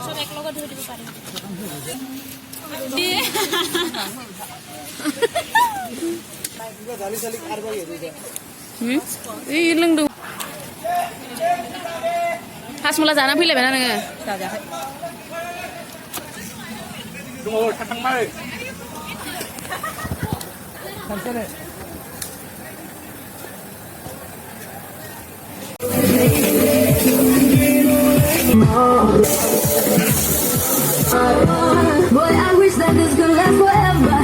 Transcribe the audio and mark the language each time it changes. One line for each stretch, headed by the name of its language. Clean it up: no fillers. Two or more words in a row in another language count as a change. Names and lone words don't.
Indonesian: Sobek logo dulu di depan.
Bodo: Ih लोंदों हासमुला जाना फैलायबायना नोङो थांबाय
English: Boy, I wish that this could last forever.